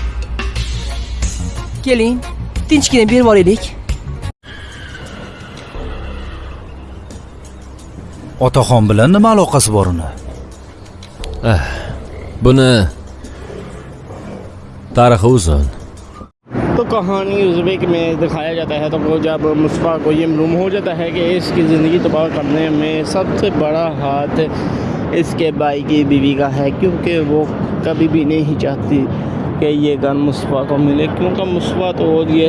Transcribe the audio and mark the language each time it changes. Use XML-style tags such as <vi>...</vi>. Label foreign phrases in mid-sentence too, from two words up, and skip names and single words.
<uz>Keling, tinchgina berib olaylik. Otaxon bilan nima aloqasi bor uni? buni tarixi uzun.</uz> <hi>तो कहानी उज़्बेक में दिखाया जाता है तो वो जब मुस्तफ़ा को ये मालूम हो जाता है कि इसकी ज़िंदगी तबाह करने में सबसे बड़ा हाथ इसके भाई की बीवी का है, क्योंकि वो कभी भी नहीं चाहती कि ये गन मुस्तफ़ा को मिले, क्योंकि मुस्तफ़ा तो ये</hi>